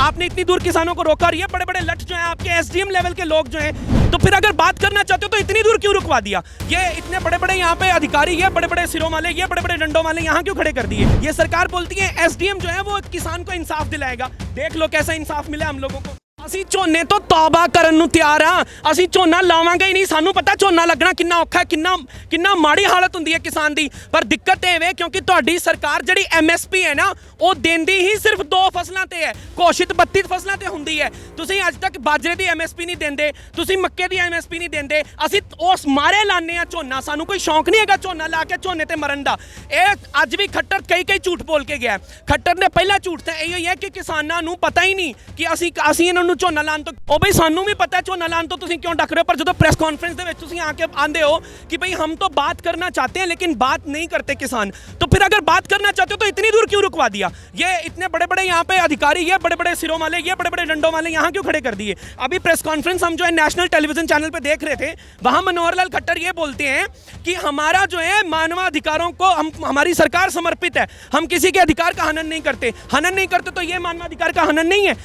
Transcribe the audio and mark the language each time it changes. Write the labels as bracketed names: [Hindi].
[Hindi] आपने इतनी दूर किसानों को रोका और ये बड़े बड़े लठ जो हैं आपके एसडीएम लेवल के लोग जो हैं, तो फिर अगर बात करना चाहते हो तो इतनी दूर क्यों रुकवा दिया? ये इतने बड़े बड़े यहाँ पे अधिकारी, ये बड़े बड़े सिरों वाले, ये बड़े बड़े डंडों वाले यहाँ क्यों खड़े कर दिए? ये सरकार बोलती है एसडीएम जो है वो किसान को इंसाफ दिलाएगा। देख लो कैसा इंसाफ मिला हम लोगों को। [Punjabi] ਅਸੀਂ ਝੋਨੇ ਤੋਂ तौबा ਕਰਨ ਨੂੰ ਤਿਆਰ ਹਾਂ। ਅਸੀਂ ਝੋਨਾ ਲਾਵਾਂਗੇ ਹੀ ਨਹੀਂ। ਸਾਨੂੰ ਪਤਾ ਝੋਨਾ ਲੱਗਣਾ ਕਿੰਨਾ ਔਖਾ, ਕਿੰਨਾ ਮਾੜੀ ਹਾਲਤ ਹੁੰਦੀ ਹੈ ਕਿਸਾਨ ਦੀ। ਪਰ ਦਿੱਕਤ ਇਹ ਵੇ ਕਿਉਂਕਿ ਤੁਹਾਡੀ ਸਰਕਾਰ ਜਿਹੜੀ ਐਮਐਸਪੀ ਹੈ ਨਾ ਉਹ ਦਿੰਦੀ ਹੀ ਸਿਰਫ 2 ਫਸਲਾਂ ਤੇ ਹੈ, ਘੋਸ਼ਿਤ 32 ਫਸਲਾਂ ਤੇ ਹੁੰਦੀ ਹੈ। ਤੁਸੀਂ ਅੱਜ ਤੱਕ ਬਾਜਰੇ ਦੀ ਐਮਐਸਪੀ ਨਹੀਂ ਦਿੰਦੇ, ਤੁਸੀਂ ਮੱਕੇ ਦੀ ਐਮਐਸਪੀ ਨਹੀਂ ਦਿੰਦੇ। ਅਸੀਂ ਉਸ ਮਾਰੇ ਲਾਣੇ ਆ ਝੋਨਾ। ਸਾਨੂੰ ਕੋਈ ਸ਼ੌਂਕ ਨਹੀਂ ਹੈਗਾ ਝੋਨਾ ਲਾ ਕੇ ਝੋਨੇ ਤੇ ਮਰਨ ਦਾ। ਇਹ ਅੱਜ ਵੀ ਖੱਟਰ ਕਈ ਝੂਠ ਬੋਲ ਕੇ ਗਿਆ। ਖੱਟਰ ਨੇ ਪਹਿਲਾ ਝੂਠ ਤਾਂ ਇਹੋ ਹੀ ਹੈ ਕਿ ਕਿਸਾਨਾਂ ਨੂੰ ਪਤਾ ਹੀ ਨਹੀਂ ਕਿ ਅਸੀਂ ਇਹਨਾਂ ਨੂੰ ਝੋਨਾ ਲਾਣ ਤੋਂ, ਉਹ ਬਈ ਸਾਨੂੰ ਵੀ ਪਤਾ ਝੋਨਾ ਲਾਣ ਤੋਂ ਤੁਸੀਂ ਕਿਉਂ ਡੱਕ ਰਹੇ ਹੋ। ਪਰ ਜਦੋਂ प्रेस कॉन्फ्रेंस ਦੇ ਵਿੱਚ ਤੁਸੀਂ आके आंदे हो [Hindi] कि भाई हम तो बात करना चाहते हैं लेकिन बात नहीं करते किसान, तो फिर अगर बात करना चाहते हो तो इतनी दूर क्यों रुकवा दिया? ये इतने बड़े बड़े यहाँ पे अधिकारी, ये बड़े बड़े सिरों वाले, ये बड़े बड़े डंडों वाले यहाँ क्यों खड़े कर दिए? अभी प्रेस कॉन्फ्रेंस हम जो है नेशनल टेलीविजन चैनल पे देख रहे थे, वहाँ मनोहर लाल खट्टर ये बोलते हैं कि हमारा जो है मानवाधिकारों को हमारी सरकार समर्पित है, हम किसी के अधिकार का हनन नहीं करते तो ये मानवाधिकार का हनन नहीं है।